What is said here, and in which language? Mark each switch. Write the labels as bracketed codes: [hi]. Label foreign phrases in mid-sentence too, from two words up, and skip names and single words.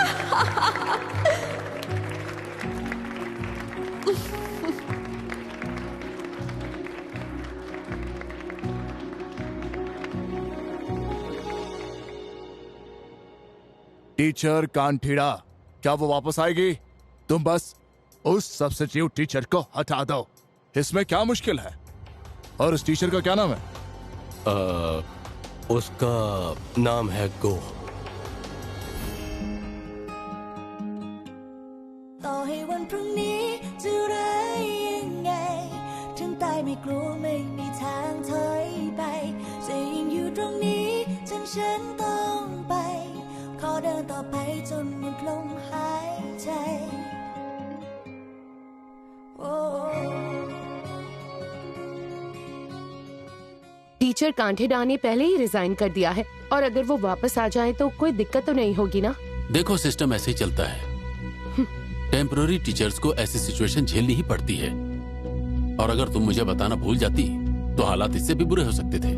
[hi] टीचर कांठीड़ा, क्या वो वापस आएगी? तुम बस उस [en] substitute teacher [hi] को हटा दो, इसमें क्या मुश्किल है? और उस टीचर का क्या नाम है? उसका नाम है गो। [th] ต่อให้วันพรุ่งนี้จะร้ายยังไงถึงตายไม่กลัวไม่มีทางถอยไปจะยังอยู่ตรงนี้จนฉันต้องไปขอเดินต่อไปจนหมดลมหายใจ [hi] टीचर कांठेडा ने पहले ही रिजाइन कर दिया है और अगर वो वापस आ जाए तो कोई दिक्कत तो नहीं होगी ना? देखो सिस्टम ऐसे ही चलता है। [en] temporary teachers [hi] को ऐसी सिचुएशन झेलनी ही पड़ती है और अगर तुम मुझे बताना भूल जाती तो हालात इससे भी बुरे हो सकते थे।